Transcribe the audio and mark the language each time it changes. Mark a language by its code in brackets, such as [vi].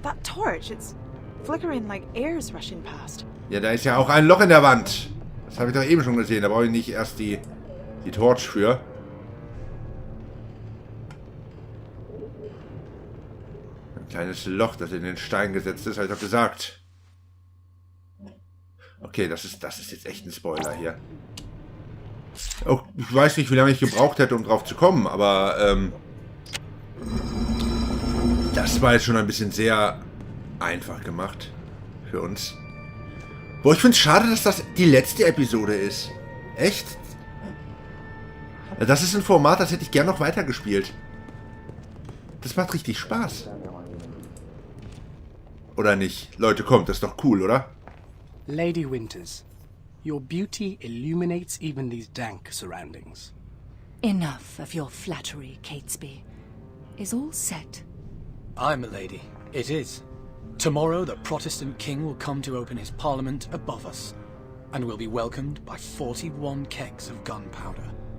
[en] That torch, it's flickering like air's rushing past. [de] Ja, da ist ja auch ein Loch in der Wand. Das habe ich doch eben schon gesehen. Da brauche ich nicht erst die Torch für. Ein kleines Loch, das in den Stein gesetzt ist, habe ich doch gesagt. Okay, das ist jetzt echt ein Spoiler hier. Oh, ich weiß nicht, wie lange ich gebraucht hätte, um drauf zu kommen, aber das war jetzt schon ein bisschen sehr einfach gemacht für uns. Boah, ich finde es schade, dass das die letzte Episode ist. Echt? Das ist ein Format, das hätte ich gern noch weitergespielt. Das macht richtig Spaß. Oder nicht? Leute, kommt, das ist doch cool, oder? [en] Lady Winters, your beauty illuminates even these dank surroundings. Enough of your flattery, Catesby. Is all set? Aye, milady, it is. Tomorrow the Protestant king will come to open his parliament above us, and will be welcomed by 41 kegs of gunpowder.